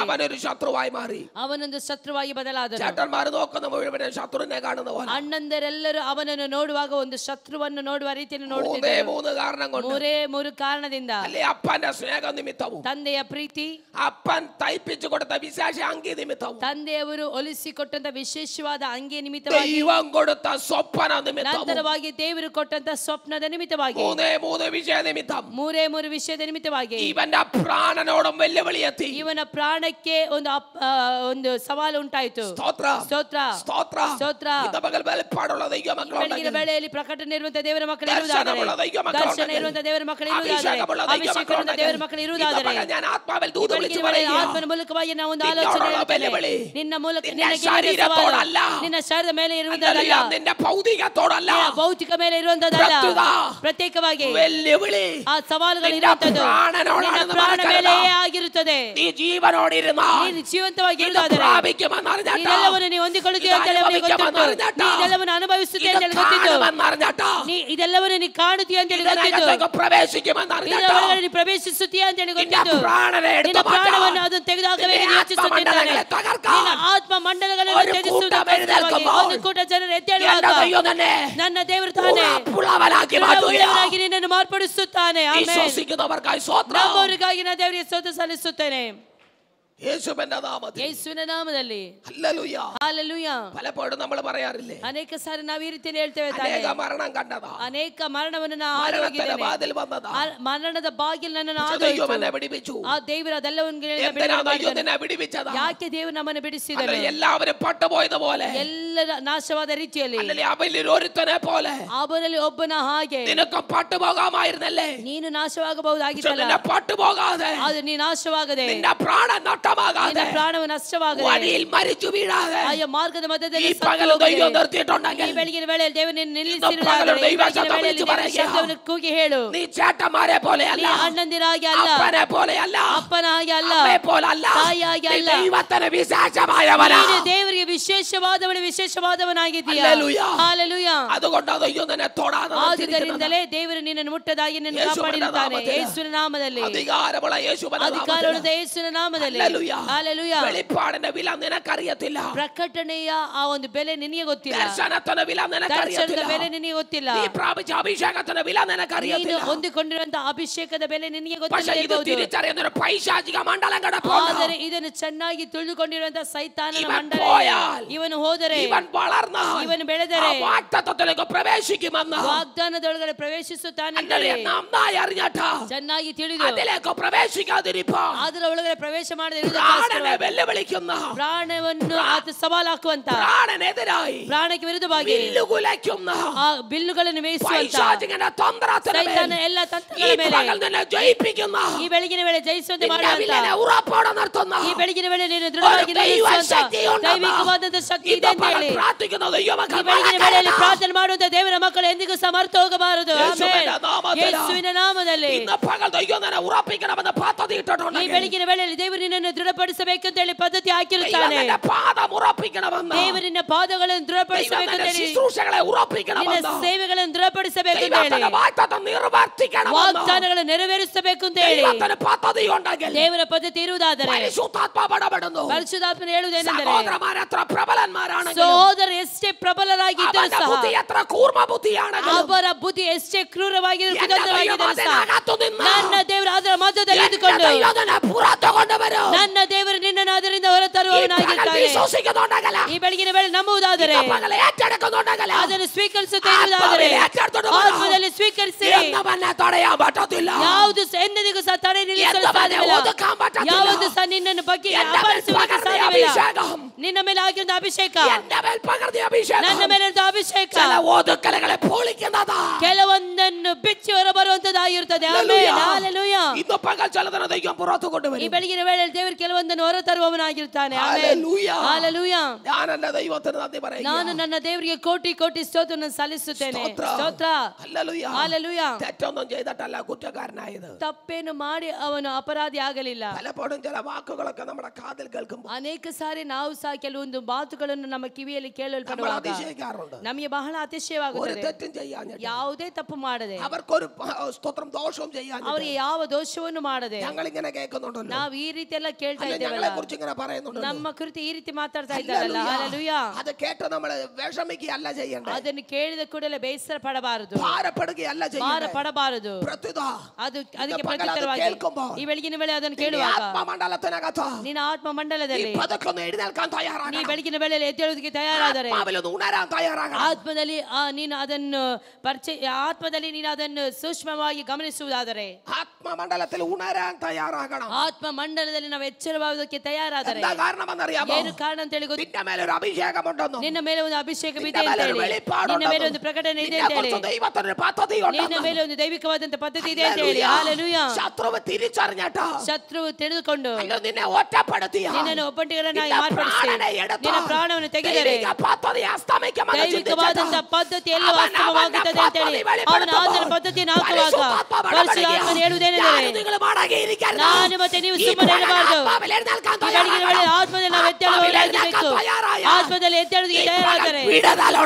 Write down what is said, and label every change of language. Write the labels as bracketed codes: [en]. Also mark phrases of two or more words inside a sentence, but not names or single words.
[ml] അവനൊരു ശത്രുവായി മാറി. [kn] ಅವನೊಂದು ಶತ್ರುವಾಗಿ ಬದಲಾದನು. [ml] ചേട്ടന്മാര് നോക്കുന്ന മുഴുവനും ശത്രുവിനെ കാണുന്ന പോലെ. [kn] ಅಣ್ಣಂದರೆಲ್ಲರೂ ಅವನನ್ನು ನೋಡುವಾಗ ಒಂದು ಶತ್ರುವನ್ನು ನೋಡುವ ರೀತಿಯಲ್ಲಿ [ml] മൂന്നേ [kn] ನೋಡುತ್ತಿದ್ದರು. [ml] മൂന്ന് കാരണം കൊണ്ട്. [kn] ಮೂರು ಕಾರಣದಿಂದ. [ml] അല്ലെ അപ്പന്റെ സ്നേഹ നിമിത്തവും, [kn] ತಂದೆಯ ಪ್ರೀತಿ, [ml] അപ്പൻ തയ്പ്പിച്ചു കൊടുത്ത വിശേഷ അങ്കി നിമിത്തവും, [kn] ತಂದೆಯವರು ಹೊಲಿಸಿಕೊಟ್ಟಂತ ವಿಶೇಷವಾದ ಅಂಗಿಯ ನಿಮಿತ್ತವಾಗಿ, [ml] ദൈവം കൊടുത്ത സ്വപ്ന നിമിത്തവും, [kn] ನಂತರವಾಗಿ ದೇವರು ಕೊಟ್ಟಂತ ಸ್ವಪ್ನದ ನಿಮಿತ್ತವಾಗಿ, [ml] മൂന്ന് വിഷയ നിമിത്തം [kn] ಮೂರು ವಿಷಯದ ನಿಮಿತ್ತವಾಗಿ [ml] ഇവന്റെ പ്രാണനോടും വെല്ലുവിളി എത്തി. [kn] ಇವನ ಪ್ರಾಣಕ್ಕೆ ಒಂದು ಸವಾಲು ಉಂಟಾಯಿತು. [ml] സ്തോത്ര, [kn] ಸ್ತೋತ್ರ, [ml] സ്തോത്ര. [kn] ಸ್ತೋತ್ರ. [ml] ഇന്ന് പകൽ വെളിപ്പാടുള്ള [kn] ಬೆಳಗಿನ ವೇಳೆಯಲ್ಲಿ ಪ್ರಕಟಣೆ ಇರುವಂತಹ ದೇವರ ಮಕ್ಕಳು ಇರುವುದಾದರೆ, ದರ್ಶನ ಇರುವಂತಹ ದೇವರ ಮಕ್ಕಳು ಇರುವುದಾದರೆ, ಅಭಿಷೇಕ ಇರುವಂತಹ ದೇವರ ಮಕ್ಕಳು ಇರುವುದಾದರೆ, [ml] ഞാൻ ആത്മാവിൽ ദൂത് വിളിച്ചു [kn] ಆತ್ಮನ ಮೂಲಕವಾಗಿ ನಾವು ಒಂದು ಆಲೋಚನೆ ಹೇಳುತ್ತೇವೆ. ನಿನ್ನ ಮೂಲಕ ನಿನ್ನ [ml] ശരീരത്തോടല്ല, [kn] ನಿನ್ನ ಶರೀರದ ಮೇಲೆ ಇರುವುದಲ್ಲ, [ml] നിന്റെ ഭൗതികത്തോടല്ല, [kn] ಭೌತಿಕ ಮೇಲೆ ಇರುವಂತದ್ದಲ್ಲ, ಪ್ರತ್ಯೇಕವಾಗಿ [ml] വെല്ലുവിളി [kn] ಆ ಸವಾಲುಗಳು ಇರುವಂತದ್ದು ನಿನ್ನ ಪ್ರಾಣ ಮೇಲೆಯೇ ಆಗಿರುತ್ತದೆ. [ml] നീ ജീവനോടിരുന്ന [kn] ನೀನು ಜೀವಂತವಾಗಿ ಇರುವುದಾದರೆ [ml] പ്രാപിക്കുമെന്നറിഞ്ഞാട്ടോ, [kn] ಇದೆಲ್ಲವನ್ನು ನೀವು ಹೊಂದಿಕೊಳ್ಳುತ್ತೀಯ ಅಂತ ಹೇಳಿ ಅವನಿಗೆ ಗೊತ್ತಿತ್ತು. ನೀ ಇದೆಲ್ಲವನ್ನು ಅನುಭವಿಸುತ್ತೀಯ ಅಂತ ಹೇಳಿ ಗೊತ್ತಿತ್ತು. ನೀ ಇದೆಲ್ಲವನ್ನು ನೀ ಕಾಣುತ್ತೀಯ ಅಂತ ಹೇಳಿ ಗೊತ್ತಿತ್ತು. [ml] പ്രവേശിക്കുമെന്നറിഞ്ഞാട്ടോ, [kn] ಇದರ ಒಳಗಡೆ ನೀ ಪ್ರವೇಶಿಸುತ್ತೀಯ ಅಂತ ಹೇಳಿ ಗೊತ್ತಿತ್ತು. ನಿನ್ನ ಪ್ರಾಣವನ್ನು ಅದನ್ನು ತೆಗೆದುಹಾಕಬೇಕು ಯೋಚಿಸುತ್ತಿದ್ದಾನೆ. ನಿನ್ನ ಆತ್ಮ ಮಂಡಲಗಳನ್ನು ತ್ಯಜಿಸುವುದಕ್ಕಾಗಿ ಒಂದು ಕೂಟ ಜನರು ಎದ್ದೇಳುವಾಗ ನನ್ನ ದೇವರು ತಾನೇ ಉಳ್ಳವನಾಗಿ ನಿನ್ನನ್ನು ಮಾರ್ಪಡಿಸುತ್ತಾನೆ. ಆಮೆನ್. [ml] വിശ്വസിക്കുന്നവർക്കായി സ്തോത്രം. [kn] ನಂಬುವವರಿಗಾಗಿ ನಾನು ದೇವರಿಗೆ ಸ್ತೋತ್ರ ಸಲ್ಲಿಸುತ್ತೇನೆ. [ml] യേശുവിന്റെ നാമത്തിൽ [kn] ಯೇಸುವಿನ ನಾಮದಲ್ಲಿ [ml] ഹല്ലേലൂയ. [kn] ಹಾಲೆಲೂಯಾ. [ml] പലപ്പോഴും നമ്മൾ പറയാറില്ലേ, [kn] ಅನೇಕ ಸಾರಿ ನಾವು ಈ ರೀತಿಯಲ್ಲಿ ಹೇಳ್ತೇವೆ ತಾನೆ, [ml] അനേക മരണം കണ്ടതാ, [kn] ಅನೇಕ ಮರಣವನ್ನು ನಾನು [ml] മരണത്തിന്റെ [kn] ಆರೋಗಿದ್ದೇನೆ, [ml] വാതിൽ വന്നതാ, [kn] ಮರಣದ ಬಾಗಿಲು ನನ್ನನ್ನು [ml] പക്ഷേ [kn] ಆದೋಯ್ತು. [ml] ദൈവം എന്നെ വിടിവിച്ചു. [kn] ಆ ದೇವರು ಅದೆಲ್ಲವನ್ನು [ml] എന്തിനാ ദൈവം നിന്നെ വിടിവിച്ചതാ? [kn] ಯಾಕೆ ದೇವರು ನಮ್ಮನ್ನು ಬಿಡಿಸಿದನು? [ml] അല്ലെങ്കിൽ എല്ലാവരും പട്ടുപോയതുപോലെ, [kn] ಎಲ್ಲರ നാശವಾದ ರೀತಿಯಲ್ಲಿ, [ml] അല്ലെങ്കിൽ അവരിൽ ഒരുത്തനെ പോലെ [kn] ಅವರಲ್ಲಿ ಒಬ್ಬನ ಹಾಗೆ [ml] നിനക്കും പട്ടുപോകാമായിരുന്നല്ലേ? [kn] ನೀನು [ml] പക്ഷേ [kn] ನಾಶವಾಗಬಹುದಾಗಿತ್ತಲ್ಲ, [ml] നിന്നെ പട്ടുപോകാതെ, [kn] ಅದು ನೀ ನಾಶವಾಗದೆ, [ml] നിന്റെ പ്രാണൻ നഷ്ടമാകാതെ, [kn] ನಿನ್ನ ಪ್ರಾಣವು ನಷ್ಟವಾಗದೆ, [ml] വഴിയിൽ മരിച്ചു വീഴാതെ [kn] ಆಯ ಮಾರ್ಗದ [ml] ഈ [kn] ಮಧ್ಯದಲ್ಲಿ [ml] പകൽ ദൈവം നിർത്തിയിട്ടുണ്ടെങ്കിൽ, [kn] ಈ ಬೆಳಗಿನ ವೇಳೆಯಲ್ಲಿ ದೇವರು ನಿನ್ನ [ml] പകಲು [kn] ನಿಲ್ಲಿಸಿರುವುದಾದರೆ, ಈ [ml] ദൈವ [kn] ಬೆಳಗಿನ [ml] ശബ്ദം [kn] ವೇಳೆಯಲ್ಲಿ [ml] വിളിച്ചു [kn] ದೇವರ [ml] പറയുക, [kn] ಶಬ್ದವನ್ನು ಕೂಗಿ ಹೇಳು. [ml] നീ ചേട്ടന്മാരെ പോലെയല്ല, [kn] ನೀ ಅಣ್ಣಂದಿರಾಗಿ ಅಲ್ಲ, [ml] അപ്പനെ പോലെയല്ല, [kn] ಅಪ್ಪನ ಹಾಗೆ ಅಲ್ಲ, [ml] അമ്മയെ പോലല്ല, [kn] ತಾಯಿಯಾಗಿ [ml] നീ [kn] ಅಲ್ಲ, [ml] ദൈവത്തിന് വിശേഷമായവനാ. [kn] ನೀನು ದೇವರಿಗೆ ವಿಶೇಷವಾದವನಾಗಿದ್ದೀಯ. [ml] ഹല്ലേലൂയ. [kn] ಹಾಲೆಲೂಯಾ. [ml] അതുകൊണ്ടാണ് ദൈവം നിന്നെ തൊടാതെ [kn] ಆದುದರಿಂದಲೇ ದೇವರು ನಿನ್ನನ್ನು ಮುಟ್ಟದಾಗಿ ನಿನ್ನ ಕಾಪಾಡಿರುತ್ತಾನೆ. ಯೇಸುವಿನ ನಾಮದಲ್ಲಿ, [ml] അധികാരമുള്ള യേശുവിന്റെ നാമത്തിൽ. [kn] ಅಧಿಕಾರವುಳ್ಳ ಯೇಸುವಿನ ನಾಮದಲ್ಲಿ. [ml] ഹല്ലേലൂയ. [kn] ಹಾಲೆಲೂಯಾ. [ml] വെളിപ്പാടിന്റെ വില നിനക്കറിയത്തില്ല, [kn] ಪ್ರಕಟಣೆಯ ಆ ಒಂದು ಬೆಲೆ ನಿನಗೆ ಗೊತ್ತಿಲ್ಲ, [ml] ദർശനത്തിന്റെ വില [kn] ದರ್ಶನದ [ml] നിനക്കറിയത്തില്ല, [kn] ಬೆಲೆ ನಿನಗೆ ಗೊತ್ತಿಲ್ಲ, [ml] നീ പ്രാപിച്ച അഭിഷേകത്തിന്റെ വില [kn] ನೀನು [ml] നിനക്കറിയത്തില്ല. [kn] ಹೊಂದಿಕೊಂಡಿರುವಂತಹ ಅಭಿಷೇಕದ ಬೆಲೆ ನಿನಗೆ [ml] പക്ഷേ ഇത് [kn] ಗೊತ್ತಿರಬಹುದು. [ml] തിരിച്ചറിയുന്ന ഒരു പൈശാചിക മണ്ഡലം കിടപ്പുണ്ട്. [kn] ಆದರೆ ಇದನ್ನು ಚೆನ್ನಾಗಿ ತಿಳಿದುಕೊಂಡಿರುವಂತಹ ಸೈತಾನನ [ml] ഇവൻ [kn] ಮಂಡಲ, [ml] പോയാൽ, [kn] ಇವನು ಹೋದರೆ, [ml] ഇവൻ വളർന്നാൽ, [kn] ಇವನು ಬೆಳೆದರೆ [ml] ആ വാഗ്ദത്തത്തിലേക്ക് പ്രവേശിക്കുമെന്ന് [kn] ವಾಗ್ದಾನದೊಳಗಡೆ ಪ್ರವೇಶಿಸುತ್ತಾನೆ. [ml] അങ്ങനെ നന്നായി അറിഞ്ഞിട്ട് [kn] ಚೆನ್ನಾಗಿ ತಿಳಿದು [ml] അതിലേക്ക് പ്രവേശിക്കാതിരിപ്പാൻ [kn] ಅದರ ಒಳಗಡೆ ಪ್ರವೇಶ ಮಾಡದೆ [ml] പ്രാണനെ വെല്ലുവിളിക്കുന്ന, [kn] ಪ್ರಾಣವನ್ನು ಆತ ಸವಾಲು ಹಾಕುವಂತ, [ml] പ്രാണനെതിരായി [kn] ಪ್ರಾಣಕ್ಕೆ ವಿರುದ್ಧವಾಗಿ [ml] വില്ലുകുലയ്ക്കുന്ന [kn] ಆ ಬಿಲ್ಲುಗಳನ್ನು ಮೇಯಿಸುವಂತ [ml] പൈശാചികന്റെ തന്ത്രത്തിന് [kn] ಸೈತಾನ [ml] മേൽ [kn] ಎಲ್ಲ [ml] ഈ [kn] ತಂತ್ರಗಳ ಮೇಲೆ [ml] പകൽ നിന്നെ ജയിപ്പിക്കുന്ന, [kn] ಈ ಬೆಳಗಿನ ವೇಳೆ ಜಯಿಸುವಂತೆ [ml] നിന്റെ [kn] ಮಾಡುವಂತ, [ml] വില്ലിനെ ഉറപ്പോടെ നിർത്തുന്ന [kn] ಈ ಬೆಳಗಿನ ವೇಳೆ ನೀನು ದೃಢವಾಗಿ ನಿಲ್ಲಿಸುವಂತ ದೈವಿಕವಾದಂತ ಶಕ್ತಿ ಇದೆ ಅಂತ ಹೇಳಿ [ml] പ്രാർത്ഥിക്കുന്ന [kn] ಈ [ml] ദൈവമക്കൾ [kn] ಬೆಳಗಿನ ವೇಳೆಯಲ್ಲಿ ಪ್ರಾರ್ಥನೆ ಮಾಡುವಂತ ದೇವರ ಮಕ್ಕಳು ಎಂದಿಗೂ ಸಮರ್ಥ ಹೋಗಬಾರದು. ಆಮೆನ್. ಯೇಸುವಿನ ನಾಮದಲ್ಲಿ [ml] ഇന്ന് പകൽ ദൈവം നിന്നെ ഉറപ്പിക്കണമെന്ന് പദ്ധതി [kn] ಈ [ml] ഇട്ടിട്ടുണ്ടെങ്കിൽ, [kn] ಬೆಳಗಿನ ವೇಳೆಯಲ್ಲಿ ದೇವರು ನಿನ್ನನ್ನು ದೃಢಪಡಿಸಬೇಕಂತ ಹೇಳಿ ಪದ್ಧತಿ [ml] ദൈവം [kn] ಹಾಕಿರುತ್ತಾನೆ. [ml] നിന്റെ പാദം ഉറപ്പിക്കണമെന്ന്, [kn] ದೇವರಿನ ಪಾದಗಳನ್ನು [ml] ദൈവം [kn] ದೃಢಪಡಿಸಬೇಕಂತ [ml] നിന്റെ [kn] ಹೇಳಿ, [ml] ശുശ്രൂഷകളെ [kn] ನಿನ್ನ [ml] ഉറപ്പിക്കണമെന്ന്, [kn] ಸೇವೆಗಳನ್ನು ದೃಢಪಡಿಸಬೇಕಂತ ಹೇಳಿ, [ml] ദൈവത്തിന്റെ വാഗ്ദത്തം നിവർത്തിക്കണമെന്ന്, [kn] ವಾಗ್ದಾನಗಳನ್ನು ನೆರವೇರಿಸಬೇಕು ಅಂತ ಹೇಳಿ [ml] ദൈവത്തിന് പദ്ധതി ഉണ്ടെങ്കിൽ [kn] ದೇವರ ಪದ್ಧತಿ ಇರುವುದಾದರೆ [ml] പരിശുദ്ധാത്മാവ് ഇടപെടുന്നു. [kn] ಪರಿಶುದ್ಧಾತ್ಮನು ಹೇಳುವುದೇನೆಂದರೆ, [ml] സഹോദരന്മാർ എത്ര പ്രബലന്മാരാണെങ്കിലും, [kn] ಸಹೋದರ ಎಷ್ಟೇ ಪ್ರಬಲರಾಗಿದ್ದರೂ [ml] അവന്റെ [kn] ಸಹ, [ml] ബുദ്ധി എത്ര കൂർമ്മ ബുദ്ധിയാണെങ്കിലും, [kn] ಅವರ ಬುದ್ಧಿ ಎಷ್ಟೇ ಕ್ರೂರವಾಗಿದ್ದರೂ [ml] എന്റെ ദൈവം [kn] ಸಹ, [ml] അതിനകത്തു നിന്ന് [kn] ನನ್ನ ದೇವರು ಅದರ ಮಧ್ಯದಲ್ಲಿ [ml] എന്റെ [kn] ಇದ್ದುಕೊಂಡು [ml] ദൈവം നിന്നെ പുറത്തു കൊണ്ടുവരും. [kn] ನನ್ನ ದೇವರು ನಿನ್ನನ್ನು ಅದರಿಂದ [ml] ഈ പകൽ [kn] ಹೊರತರುವವನಾಗಿರ್ತಾನೆ. [ml] വിശ്വസിക്കുന്നുണ്ടെങ്കിൽ, [kn] ಈ ಬೆಳಗಿನ ವೇಳೆ ನಂಬುವುದಾದರೆ, [ml] ഈ പകൽ ഏറ്റെടുക്കുന്നുണ്ടെങ്കിൽ, [kn] ಅದನ್ನು ಸ್ವೀಕರಿಸುತ್ತಿರುವುದಾದರೆ, ಆತ್ಮದಲ್ಲಿ ಸ್ವೀಕರಿಸಿ, [ml] എന്നവനെ തടയാൻ പറ്റത്തില്ല, [kn] ಯಾವುದು ಎಂದಿಗೂ ಸಹ ತಡೆ ನಿಲ್ಲಿಸಲು [ml] എന്നവനെ [kn] ಸಾಧ್ಯವಿಲ್ಲ, [ml] ഒതുക്കാൻ പറ്റത്തില്ല. [kn] ಯಾವುದು ಸಹ ನಿನ್ನನ್ನು ಬಗ್ಗೆ [ml] എന്റെ മേൽ [kn] ಅಪಹರಿಸುವುದಕ್ಕೆ [ml] പകർന്നിയ [kn] ಸಾಧ್ಯವಿಲ್ಲ. [ml] അഭിഷേകം, [kn] ನಿನ್ನ ಮೇಲೆ ಆಗಿರುವ ಅಭಿಷೇಕ, [ml] എന്റെ മേൽ പകർന്നിയ അഭിഷേകം [kn] ನನ್ನ ಮೇಲೆ ಅಭಿಷೇಕ [ml] ചില ഒതുക്കലുകളെ പൊളിക്കുന്നതാ. [kn] ಕೆಲವೊಂದನ್ನು ಬಿಚ್ಚಿ ಹೊರಬರುವಂತದ್ದಾಗಿರುತ್ತದೆ. ಆಮೆನ್. ಹಲ್ಲೆಲೂಯಾ. [ml] ഇന്ന് പകൽ ചിലതിനെ ദൈവം പുറത്തു [kn] ಈ [ml] കൊണ്ടുവരും. [kn] ಬೆಳಗಿನ ವೇಳೆಯಲ್ಲಿ ದೇವರು ಕೆಲವೊಂದನ್ನು ಹೊರತರುವವನಾಗಿರ್ತಾನೆ. ಆಮೆನ್. [ml] ഹല്ലേലൂയ. [kn] ಹಲ್ಲೆಲೂಯಾ. [ml] ഞാൻ എന്റെ ദൈവത്തിന് നന്ദി പറയുന്നു. [kn] ನಾನು ನನ್ನ ದೇವರಿಗೆ ಕೋಟಿ ಕೋಟಿ ಸ್ತೋತ್ರವನ್ನು ಸಲ್ಲಿಸುತ್ತೇನೆ. ಸ್ತೋತ್ರ. [ml] ഹല്ലേലൂയ. [kn] ಹಲ್ಲೆಲೂಯಾ. [ml] തെറ്റൊന്നും ചെയ്തിട്ടല്ല കുറ്റക്കാരനായത്. [kn] ತಪ್ಪೇನು ಮಾಡಿ ಅವನು ಅಪರಾಧಿ ಆಗಲಿಲ್ಲ. [ml] പലപ്പോഴും ചില വാക്കുകളൊക്കെ നമ്മുടെ കാതിൽ കേൾക്കുമ്പോൾ [kn] ಅನೇಕ ಸಾರಿ ನಾವು ಸಹ ಕೆಲವೊಂದು ಮಾತುಗಳನ್ನು ನಮ್ಮ ಕಿವಿಯಲ್ಲಿ [ml] നമ്മൾ [kn] ಕೇಳಲ್ಪಡುವಾಗ [ml] അതിശയിക്കാറുണ്ട്. [kn] ನಮಗೆ ಬಹಳ [ml] ഒരു [kn] ಅತಿಶಯವಾಗುತ್ತದೆ. [ml] തെറ്റും ചെയ്യാഞ്ഞിട്ട്, [kn] ಯಾವುದೇ ತಪ್ಪು ಮಾಡದೆ, [ml] അവർക്കൊരു സ്തോത്രം ദോഷവും ചെയ്യാഞ്ഞിട്ട് [kn] ಅವರಿಗೆ ಯಾವ ದೋಷವನ್ನು ಮಾಡದೆ [ml] ഞങ്ങൾ ഇങ്ങനെ കേൾക്കുന്നുണ്ടല്ലോ. [kn] ನಾವು ಈ ರೀತಿ ಎಲ್ಲ ಕೇಳ್ತಾ [ml] ഞങ്ങളെ [kn] ಇದ್ದೇವಲ್ಲ, [ml] കുറിച്ച് ഇങ്ങനെ പറയുന്നുണ്ടല്ലോ. [kn] ನಮ್ಮ ಕುರಿತು ಈ ರೀತಿ ಮಾತಾಡ್ತಾ ಇದ್ದಾರಲ್ಲ. ಹಲ್ಲೆಲೂಯಾ. [ml] അത് കേട്ട് നമ്മൾ വിഷമിക്കുകയല്ല ചെയ്യേണ്ടത്, [kn] ಅದನ್ನು ಕೇಳಿದ ಕೂಡಲೇ ಬೇಸರ ಪಡಬಾರದು, [ml] ഭാരപ്പെടുകയല്ല [kn] ಭಾರ [ml] ചെയ്യേണ്ടത്. [kn] ಪಡಬಾರದು. ಪ್ರತ್ಯುತ ಅದಕ್ಕೆ ಪಗಲ ಅದು ಪ್ರತ್ಯುತ್ತರವಾಗಿ ಕೇಳ್ಕೊಂಬೋ. ಈ ಬೆಳಗಿನ ವೇಳೆ ಅದನ್ನು [ml] നിന്റെ [kn] ಕೇಳುವಾಗ [ml] ആത്മമണ്ഡലത്തിനകത്ത് [kn] ನಿನ್ನ ಆತ್ಮ [ml] നീ [kn] ಮಂಡಲದಲ್ಲಿ [ml] പതുക്കെ എഴുന്നേൽക്കാൻ [kn] ನೀ [ml] തയ്യാറാകണം. [kn] ಬೆಳಗಿನ ವೇಳೆಯಲ್ಲಿ ಎದ್ದೇಳುವುದಕ್ಕೆ ತಯಾರಾದರೆ, [ml] ആത്മാവിലൊന്ന് ഉണരാൻ തയ്യാറാകണം. [kn] ಆತ್ಮದಲ್ಲಿ ನೀನು ಅದನ್ನು ಆತ್ಮದಲ್ಲಿ ನೀನು ಅದನ್ನು ಸೂಕ್ಷ್ಮವಾಗಿ ಗಮನಿಸುವುದಾದರೆ, [ml] ആത്മമണ്ഡലത്തിൽ ഉണരാൻ തയ്യാറാകണം. [kn] ಆತ್ಮ ಮಂಡಲದಲ್ಲಿ ನಾವು ಎಚ್ಚರವಾಗುವುದಕ್ಕೆ ತಯಾರಾದರೆ, [ml] എന്താ കാരണമെന്നറിയാമോ? [kn] ಏನು ಕಾರಣ ಅಂತ ಹೇಳಿ ಗೊತ್ತು. [ml] നിന്റെ മേലൊരു അഭിഷേകമുണ്ടെന്നും, [kn] ನಿನ್ನ ಮೇಲೆ ಒಂದು ಅಭಿಷೇಕವಿದೆ [ml] നിന്റെ [kn] ಅಂತ [ml] മേലൊരു [kn] ಹೇಳಿ, [ml] വെളിപ്പാടുണ്ടെന്നും, [kn] ನಿನ್ನ ಮೇಲೆ ಒಂದು ಪ್ರಕಟಣೆ ಇದೆ ಅಂತ ಹೇಳಿ, [ml] നിന്നെക്കുറിച്ച് ദൈവത്തിനൊരു പദ്ധതിയുണ്ടെന്നും, [kn] ನಿನ್ನ ಮೇಲೆ ಒಂದು ದೈವಿಕವಾದಂತ ಪದ್ಧತಿ ಇದೆ ಅಂತ ಹೇಳಿ. [ml] ഹല്ലേലൂയ. [kn] ಹಲ್ಲೆಲೂಯಾ. [ml] ശത്രുവ് തിരിച്ചറിഞ്ഞിട്ട് [kn] ಶತ್ರುವು ತಿಳಿದುಕೊಂಡು [ml] അയ്യോ, നിന്നെ ഒറ്റപ്പെടുത്തിയ [kn] ನಿನ್ನನ್ನು ಒಬ್ಬಂಟಿಗರನ್ನಾಗಿ [ml] നിന്റെ [kn] ಮಾರ್ಪಡಿಸಿ [ml] പ്രാണനെ എടുത്ത് [kn] ನಿನ್ನ ಪ್ರಾಣವನ್ನು ತೆಗೆದರೆ [ml] ദൈവിക പദ്ധതി അസ്തമിക്കുമെന്ന് [kn] ದೈವಿಕವಾದಂತ [ml] ചിന്തിച്ചിട്ട് [kn] ಪದ್ಧತಿ ಎಲ್ಲವೂ [ml] അവൻ [kn] ಅಸ್ತಮವಾಗುತ್ತದೆ ಅಂತ ಹೇಳಿ [ml] അവന്റെ [kn] ಅವನ ಆತನ [ml] പദ്ധതി [kn] ಪದ್ಧತಿಯನ್ನು ಹಾಕುವಾಗ [ml] പരിശുദ്ധാത്മാവ് [kn] ಪರಿಶುದ್ಧಾತ್ಮನು ಹೇಳುವುದೇನೆಂದರೆ, [ml] ഞാൻ നിങ്ങൾ മടങ്ങിയിരിക്കരുത്. [kn] ನಾನು ಮತ್ತೆ ನೀವು [ml] ഈ [kn] ಸುಮ್ಮನೆ [ml] പകൽ [kn] ಇರಬಾರದು. [ml] ആത്മാവിൽ എഴുന്നേൽക്കാൻ [kn] ಈ ಬೆಳಗಿನ ವೇಳೆ [ml] തയ്യാറാകണം. [kn] ಆತ್ಮದಲ್ಲಿ ನಾವು [ml] ആത്മാവിൽ [kn] ಎದ್ದೇಳಬೇಕಾಗಬೇಕು. [ml] എഴുന്നേൽക്കാൻ തയ്യാറായ [kn] ಆತ್ಮದಲ್ಲಿ ಎದ್ದೇಳುವುದಕ್ಕೆ ಈ ತಯಾರಾದರೆ [ml] പകൽ വിടുതലുണ്ട്.